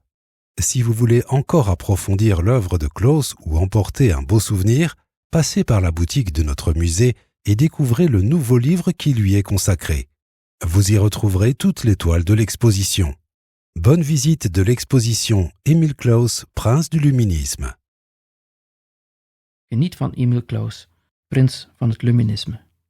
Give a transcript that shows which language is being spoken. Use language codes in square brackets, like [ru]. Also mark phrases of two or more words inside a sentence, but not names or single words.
[fr] Si vous voulez encore approfondir l'œuvre de Claus ou emporter un beau souvenir, passez par la boutique de notre musée et découvrez le nouveau livre qui lui est consacré. Vous y retrouverez toutes les toiles de l'exposition. Bonne visite de l'exposition Emile Claus, prince du Luminisme. [nl] Geniet van Emile Claus, prins van het Luminisme.